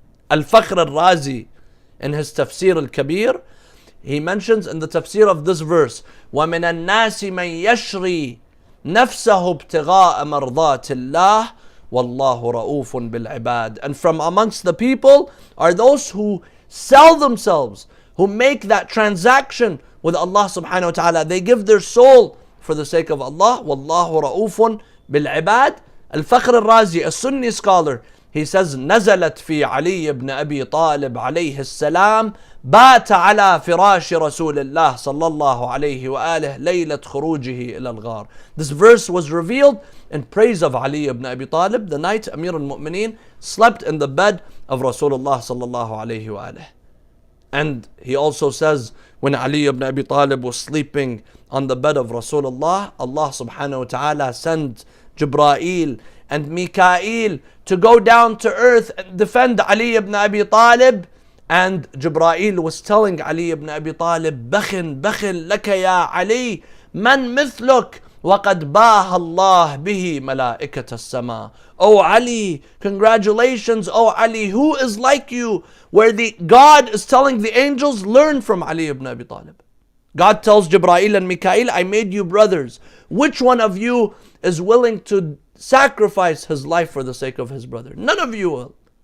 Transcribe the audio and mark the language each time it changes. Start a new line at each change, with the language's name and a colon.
English: Al-Fakhr al-Razi, in his Tafsir al-Kabir, he mentions in the tafsir of this verse,
Arabic: وَمِنَ النَّاسِ مَنْ يَشْرِي نَفْسَهُ ابْتِغَاءَ مَرْضَاتِ اللَّهِ وَاللَّهُ رَؤُوفٌ بِالْعِبَادِ.
English: And from amongst the people are those who sell themselves, who make that transaction with Allah subhanahu wa ta'ala. They give their soul for the sake of Allah.
Arabic: وَاللَّهُ رَؤُوفٌ بِالْعِبَادِ.
English: Al-Fakhr al-Razi, a Sunni scholar, he says,
Arabic: نزلت في علي بن أبي طالب عليه السلام بات على فراش رسول الله صلى الله عليه وآله ليلة خروجه إلى الغار.
English: This verse was revealed in praise of Ali ibn Abi Talib, the night Amir al-Mu'mineen slept in the bed of Rasulullah
Arabic: صلى الله عليه وآله.
English: And he also says, when Ali ibn Abi Talib was sleeping on the bed of Rasulullah, Allah subhanahu wa ta'ala sent Jibreel and Mikael to go down to earth and defend Ali ibn Abi Talib. And Jibreel was telling Ali ibn Abi Talib,
Arabic: بخن بخن لك يا علي من مثلك وقد باه الله به ملائكة السماء.
English: Oh Ali, congratulations, oh Ali, who is like you? Where the God is telling the angels, learn from Ali ibn Abi Talib. God tells Jibreel and Mikael, I made you brothers. Which one of you is willing to sacrifice his life for the sake of his brother? None of you will.